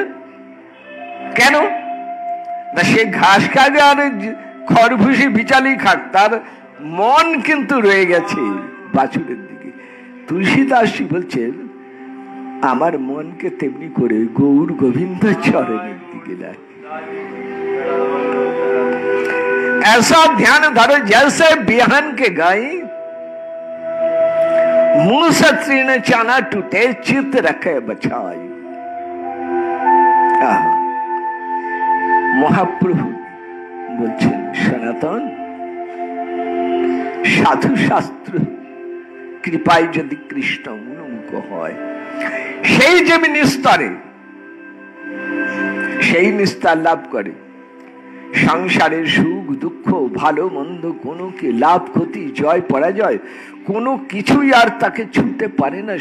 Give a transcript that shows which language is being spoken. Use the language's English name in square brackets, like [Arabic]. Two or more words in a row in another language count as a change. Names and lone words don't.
[Bangla] কেন না, সে ঘাস খাবে আর খড় ভুসি বিচালি খাক, তার মন কিন্তু রয়ে গেছে বাছুরের দিকে। তুলসীদাসজি বলছেন আমার মনকে তেমনি করে গৌর গোবিন্দ চরণের দিকে লাগে। [Hindi] ऐसा ध्यान धरो जैसे बिहान के गाय, मुंह से तीन चाना टूटे चित्त रखे बचाई। [Bangla] মহাপ্রভু বলছেন সনাতন সাধু শাস্ত্র কৃপায় যদি কৃষ্ণ উন্মুখ হয়, সেই যেমন স্তরে সেই নিস্তার লাভ করে, সংসারের সুখ দুঃখ ভালো মন্দ কোনো কি লাভ ক্ষতি জয় পরাজয় কোনো কিছুই আর তাকে ছুঁতে পারে না।